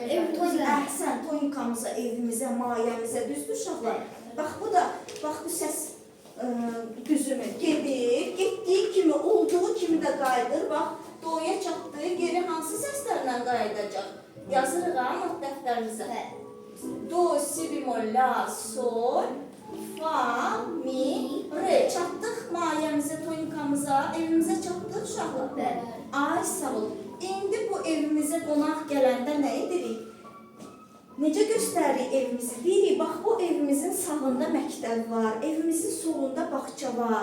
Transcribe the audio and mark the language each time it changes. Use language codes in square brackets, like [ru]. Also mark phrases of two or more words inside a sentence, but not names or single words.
[az] Əhsən, tonikamıza, evimizə, mayəmizə, düzdür uşaqlar? Bax bu da, bax bu səs düzümü gedir, getdiyi kimi, olduğu kimi də qayıdır. Bax, doya çatdığı geri hansı səslərlə qayıdacaq? Yazırıq ha not dəftərimizə. Do, si bemol, la, sol, fa, mi, re. Çatdıq mayəmizə, tonikamıza, evimizə çatdıq uşaqlar. Ay sağ ol. İndi bu evimizə qonaq gələndə nə edirik? Necə göstəririk evimizi? Deyirik, bax bu evimizin sağında məktəb var, evimizin solunda bağça var.